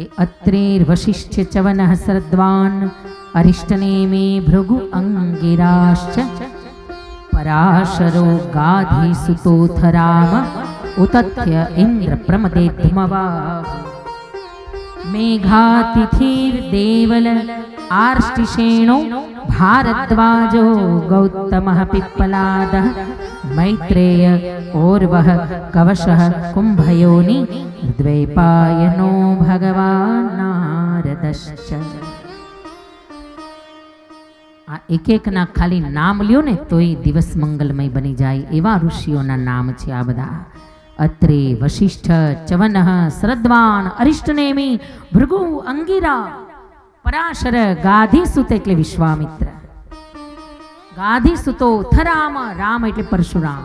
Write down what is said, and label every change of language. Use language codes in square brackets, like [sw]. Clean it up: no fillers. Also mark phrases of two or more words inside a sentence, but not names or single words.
[sa] અત્રેર વશિષ્ઠ ચવનઃ શ્રદ્વાન અરિષ્ટનેમિ ભૃગુ અંગિરાશ્ચ પરાશરો ગાધિ સુતોથ રામ ઉતથ્ય ઇન્દ્ર પ્રમદે ધમવા મેઘાતિથિર દેવલ आर्ष्टिशेणो भारद्वाजो गौतमः पिप्पलादः मैत्रेय ओर्वः कवशः कुम्भयोनि द्वैपायनो भगवान् नारदश्च। [gu] આ એક એકના ખાલી નામ લ્યો ને તોય દિવસ મંગલમય બની જાય એવા ઋષિઓના નામ છે આ બધા. અત્રે, વશિષ્ઠ, ચવનઃ, શ્રદ્વાન, અરિષ્ટનેમી, ભૃગુ, અંગિરા, પરાશર, ગાધિસુત એટલે વિશ્વામિત્ર, ગાધિસુતો, થરામ, રામ એટલે પરશુરામ.